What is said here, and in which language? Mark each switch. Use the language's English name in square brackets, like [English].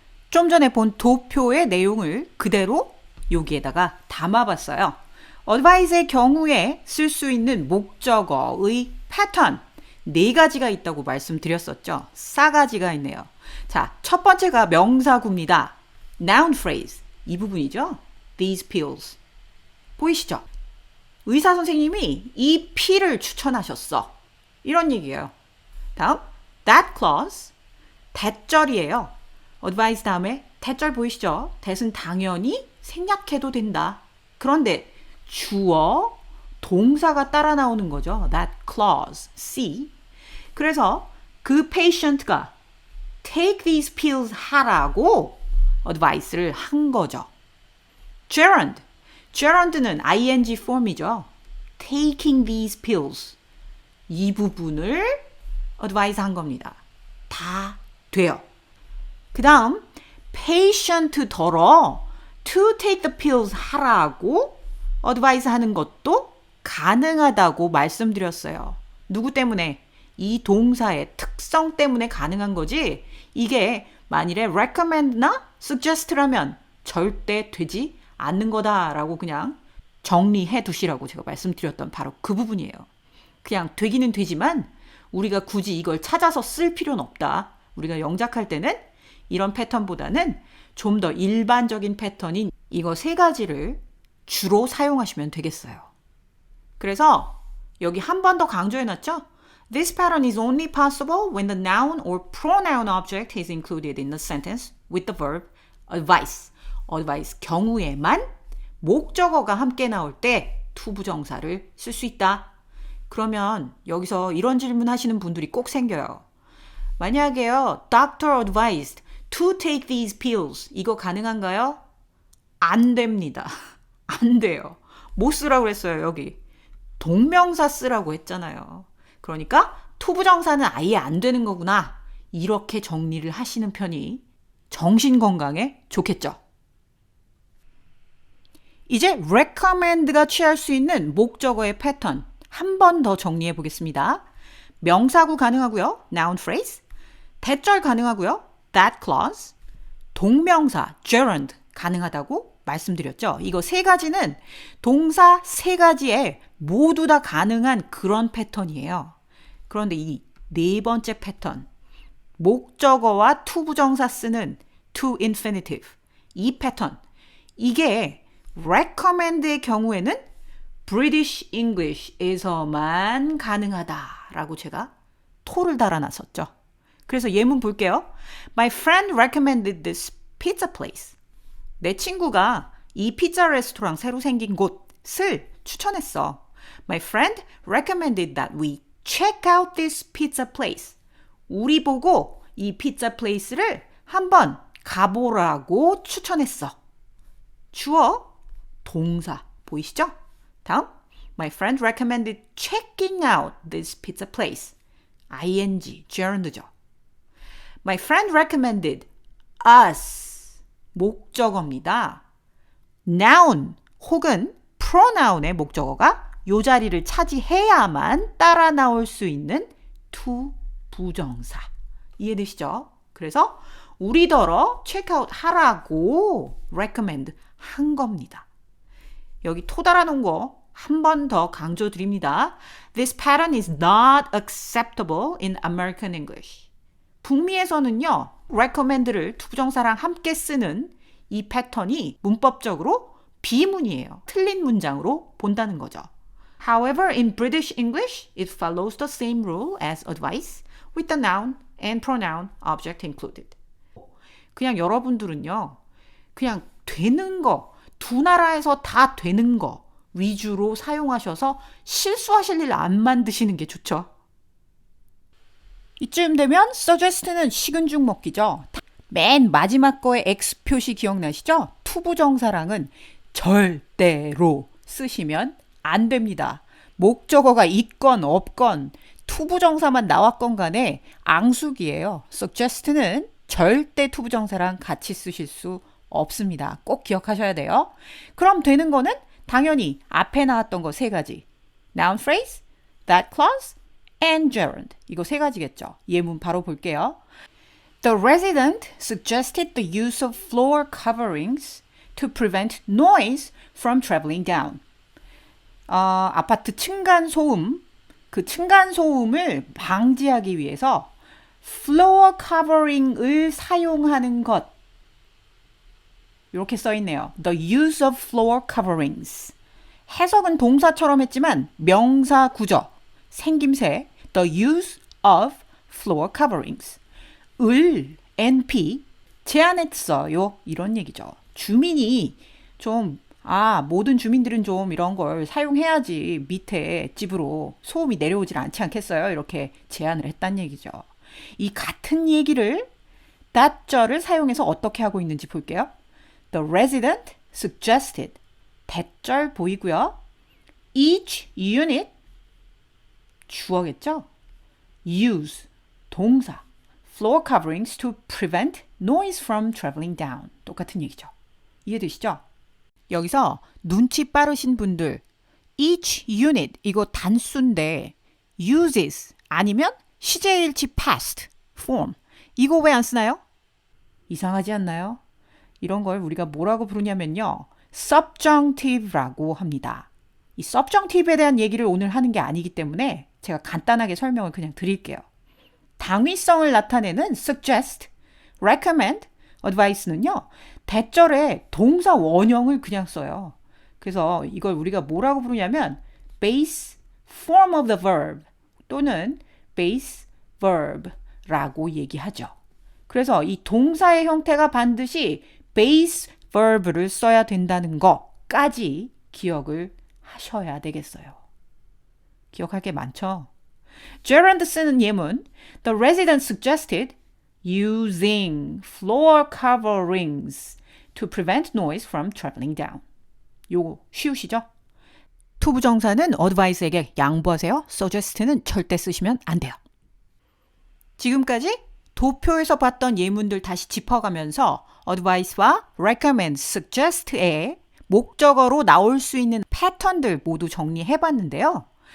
[Korean] 좀 전에 본 도표의 내용을 그대로 여기에다가 담아봤어요. advice의 경우에 쓸 수 있는 목적어의 패턴 네 가지가 있다고 말씀드렸었죠. 싸가지가 있네요. 자, 첫 번째가 명사구입니다. noun phrase 이 부분이죠. [English] These pills [Korean] 보이시죠? 의사 선생님이 이 필을 추천하셨어. 이런 얘기예요. 다음 that clause 대절이에요. advice 다음에 대절 보이시죠? that은 당연히 생략해도 된다. 그런데 주어, 동사가 따라 나오는 거죠. [English] That clause, C. [Korean] 그래서 그 [English] patient가 take these pills [Korean] 하라고 [English] advice를 한 거죠. gerund, gerund는 ing form이죠. taking these pills. [Korean] 이 부분을 advise 한 겁니다. 다 돼요. 그 다음 patient더러 [English] to take the pills [Korean] 하라고 advice 하는 것도 가능하다고 말씀드렸어요. 누구 때문에? 이 동사의 특성 때문에 가능한 거지 이게 만일에 recommend나 suggest라면 절대 되지 않는 거다라고 그냥 정리해 두시라고 제가 말씀드렸던 바로 그 부분이에요. 그냥 되기는 되지만 우리가 굳이 이걸 찾아서 쓸 필요는 없다. 우리가 영작할 때는 이런 패턴보다는 좀 더 일반적인 패턴인 이거 세 가지를 주로 사용하시면 되겠어요. 그래서 여기 한 번 더 강조해놨죠? [English] This pattern is only possible when the noun or pronoun object is included in the sentence with the verb advice. [Korean] advice 경우에만 목적어가 함께 나올 때 투부정사를 쓸 수 있다. 그러면 여기서 이런 질문 하시는 분들이 꼭 생겨요. 만약에요, [English] doctor advised to take these pills. [Korean] 이거 가능한가요? 안 됩니다. 안 돼요. 뭐 쓰라고 그랬어요, 여기. 동명사 쓰라고 했잖아요. 그러니까 투부정사는 아예 안 되는 거구나. 이렇게 정리를 하시는 편이 정신 건강에 좋겠죠. 이제 recommend가 취할 수 있는 목적어의 패턴 한 번 더 정리해 보겠습니다. 명사구 가능하고요. noun phrase. 대절 가능하고요. that clause. 동명사 gerund 가능하다고 말씀드렸죠. 이거 세 가지는 동사 세 가지에 모두 다 가능한 그런 패턴이에요. 그런데 이 네 번째 패턴, 목적어와 투부정사 쓰는 to infinitive, 이 패턴, 이게 recommend의 경우에는 British English에서만 가능하다라고 제가 토를 달아놨었죠. 그래서 예문 볼게요. [English] My friend recommended this pizza place. [Korean] 내 친구가 이 피자 레스토랑 새로 생긴 곳을 추천했어. [English] My friend recommended that we check out this pizza place. [Korean] 우리 보고 이 피자 플레이스를 한번 가보라고 추천했어. 주어, 동사 보이시죠? 다음, [English] My friend recommended checking out this pizza place. ing, gerund죠. My friend recommended us. [Korean] 목적어입니다. noun 혹은 pronoun의 목적어가 요 자리를 차지해야만 따라 나올 수 있는 to 부정사. 이해되시죠? 그래서 우리더러 체크아웃 하라고 recommend 한 겁니다. 여기 토 달아놓은 거 한 번 더 강조드립니다. [English] This pattern is not acceptable in American English. [Korean] 북미에서는요, recommend를 투부정사랑 함께 쓰는 이 패턴이 문법적으로 비문이에요. 틀린 문장으로 본다는 거죠. [English] However, in British English, it follows the same rule as advice with the noun and pronoun object included. [Korean] 그냥 여러분들은요, 그냥 되는 거, 두 나라에서 다 되는 거 위주로 사용하셔서 실수하실 일 안 만드시는 게 좋죠. 이쯤 되면 suggest는 식은 죽 먹기죠. 맨 마지막 거에 X 표시 기억나시죠? 투부정사랑은 절대로 쓰시면 안 됩니다. 목적어가 있건 없건 투부정사만 나왔건 간에 앙숙이에요. suggest는 절대 투부정사랑 같이 쓰실 수 없습니다. 꼭 기억하셔야 돼요. 그럼 되는 거는 당연히 앞에 나왔던 거 세 가지. [English] noun phrase, that clause, and gerund. [Korean] 이거 세 가지겠죠. 예문 바로 볼게요. [English] The resident suggested the use of floor coverings to prevent noise from traveling down. [Korean] 아파트 층간소음, 그 층간소음을 방지하기 위해서 floor covering을 사용하는 것. 이렇게 써 있네요. [English] The use of floor coverings. [Korean] 해석은 동사처럼 했지만 명사 구조, 생김새 [English] the use of floor coverings. [Korean] 을, NP, 제안했어요. 이런 얘기죠. 주민이 좀, 모든 주민들은 좀 이런 걸 사용해야지 밑에 집으로 소음이 내려오질 않지 않겠어요? 이렇게 제안을 했단 얘기죠. 이 같은 얘기를 that절을 사용해서 어떻게 하고 있는지 볼게요. [English] The resident suggested. [Korean] that절 보이고요. [English] Each unit [Korean] 주어겠죠? [English] use 동사 floor coverings to prevent noise from traveling down. [Korean] 똑같은 얘기죠. 이해되시죠? 여기서 눈치 빠르신 분들 each unit 이거 단수인데 uses 아니면 시제일치 past form 이거 왜 안 쓰나요? 이상하지 않나요? 이런 걸 우리가 뭐라고 부르냐면요. subjunctive라고 합니다. 이 subjunctive에 대한 얘기를 오늘 하는 게 아니기 때문에 제가 간단하게 설명을 그냥 드릴게요. 당위성을 나타내는 suggest, recommend, advice는요. 대절에 동사 원형을 그냥 써요. 그래서 이걸 우리가 뭐라고 부르냐면 base form of the verb 또는 base verb라고 얘기하죠. 그래서 이 동사의 형태가 반드시 base verb를 써야 된다는 거까지 기억을 하셔야 되겠어요. 기억할 게 많죠? [English] gerund 쓰는 [Korean] 예문 [English] The resident suggested using floor coverings to prevent noise from traveling down. [Korean] 요거 쉬우시죠? 투부정사는 advice에게 양보하세요. suggest는 절대 쓰시면 안 돼요. 지금까지 도표에서 봤던 예문들 다시 짚어가면서 advice와 recommend, suggest의 목적어로 나올 수 있는 패턴들 모두 정리해봤는데요.